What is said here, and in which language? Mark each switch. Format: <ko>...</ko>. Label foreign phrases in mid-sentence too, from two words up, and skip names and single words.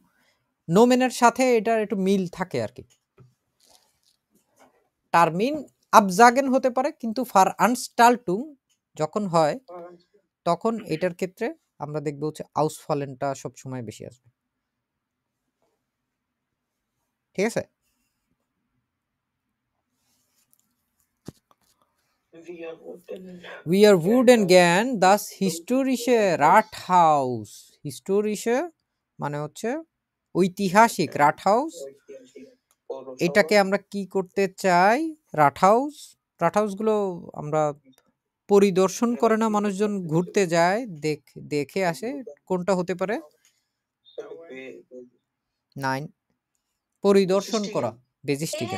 <bn>নোমেনের সাথে এটার একটু মিল থাকে আরকি।</bn> <de>Termin absagen</de> <bn>হতে পারে, কিন্তু Veranstaltung যখন হয় তখন এটার ক্ষেত্রে আমরা দেখব হচ্ছে ausfallenটা সবসময় বেশি আসবে। ঠিক আছে?</bn> <de>Wir würden gern das historische Rathaus,</de> <bn>historische মানে হচ্ছে ঐতিহাসিক রাটহাউস, এটাকে আমরা কি করতে চাই? রাটহাউস গুলো আমরা পরিদর্শন করে না, মানুষজন ঘুরতে যায়, দেখে আসে। কোনটা হতে পারে? 9 পরিদর্শন করা, বেজিস্টিগেন।</bn>